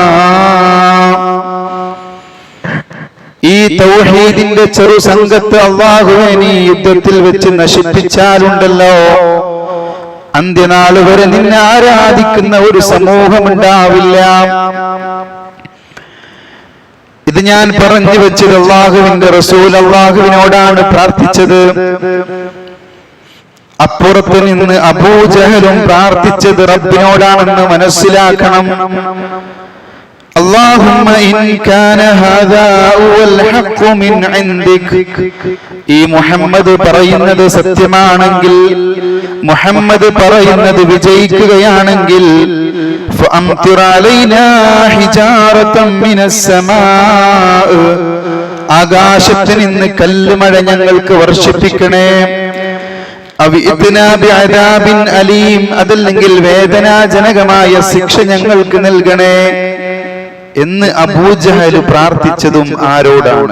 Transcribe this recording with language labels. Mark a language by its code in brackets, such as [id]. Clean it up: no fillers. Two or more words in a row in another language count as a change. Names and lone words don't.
[ml] ഈ തൗഹീദിന്റെ ചെറു സംഘത്തെ അല്ലാഹുവേ നീ യുദ്ധത്തിൽ വെച്ച് നശിപ്പിച്ചാലുണ്ടല്ലോ, അന്ത്യനാൾ വരെ നിന്നെ ആരാധിക്കുന്ന ഒരു സമൂഹം ഉണ്ടാവില്ല. ഇത് ഞാൻ പറഞ്ഞു വെച്ചത് അല്ലാഹുവിന്റെ റസൂൽ അല്ലാഹുവിനോടാണ് പ്രാർത്ഥിച്ചത്. അപ്പുറത്ത് നിന്ന് അബൂജഹലും പ്രാർത്ഥിച്ചത് റബ്ബിനോടാണെന്ന് മനസ്സിലാക്കണം. [ar] اللهم إن كان هذا هو الحق من عندك. [ml] ഈ മുഹമ്മദ് പറയുന്നത് സത്യമാണെങ്കിൽ, മുഹമ്മദ് പറയുന്നത് വിജയിക്കുകയാണെങ്കിൽ, [ar] فأمطر علينا حجارة من السماء. [ml] ആകാശത്ത് നിന്ന് കല്ലുമഴ ഞങ്ങൾക്ക് വർഷിപ്പിക്കണേ. [ar] بعذاب أليم. [ml] അതല്ലെങ്കിൽ വേദനാജനകമായ ശിക്ഷ ഞങ്ങൾക്ക് നൽകണേ. എന്ന് അബൂജഹൽ പ്രാർത്ഥിച്ചതും ആരോടാണ്?